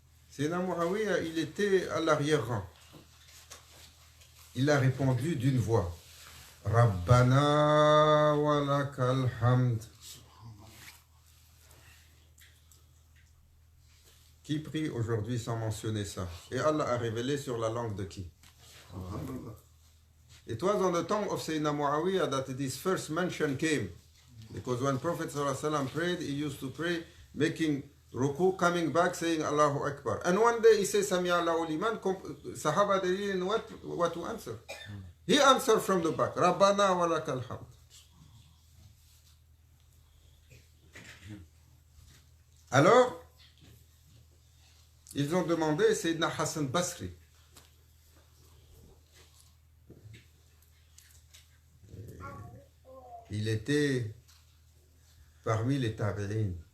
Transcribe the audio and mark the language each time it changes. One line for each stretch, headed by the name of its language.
French: Sayyidina Muawiyah, il était à l'arrière-rang. Il a répondu d'une voix.
Arabic: Rabbana wa lakal hamd.
French: Qui prie aujourd'hui sans mentionner ça? Et Allah a révélé sur la langue de qui?
English: It was on the tongue of Sayyidina Muawiyah that this first mention came. Because when Prophet ﷺ prayed, he used to pray, making ruku, coming back, saying Allahu Akbar. And one day he says,
Arabic: Sami Allahu liman,
English: Sahaba, they didn't know what to answer. He answered from the back,
Arabic: Rabbana wa lakal hamd.
French: Alors, ils ont demandé Sayyidina Hassan Basri. Il était parmi les tabi'in.